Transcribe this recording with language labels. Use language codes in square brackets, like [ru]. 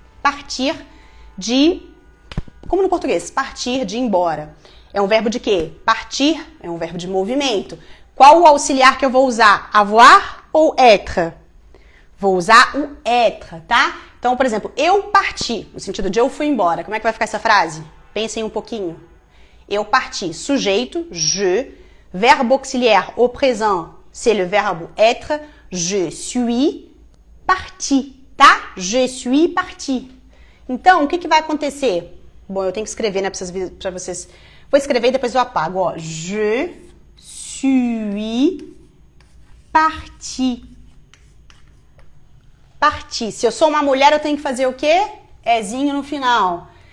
[pt] partir de... Como no português, partir de ir embora. É um verbo de quê? Partir é um verbo de movimento. Qual o auxiliar que eu vou usar? Avoir ou être? Vou usar o être, tá? Então, por exemplo, eu parti, no sentido de eu fui embora. Como é que vai ficar essa frase? Pensem um pouquinho. Eu parti, sujeito, je. [fr] Verbo auxiliaire au présent, c'est le verbe être. Je suis parti, tá? Je suis parti. [pt] Então, o que vai acontecer? Bom, eu tenho que escrever, né, pra vocês. Vou escrever e depois eu apago, ó. [fr] Je suis parti. [pt] Parti. Se eu sou uma mulher, eu tenho que fazer o quê? Ézinho no final.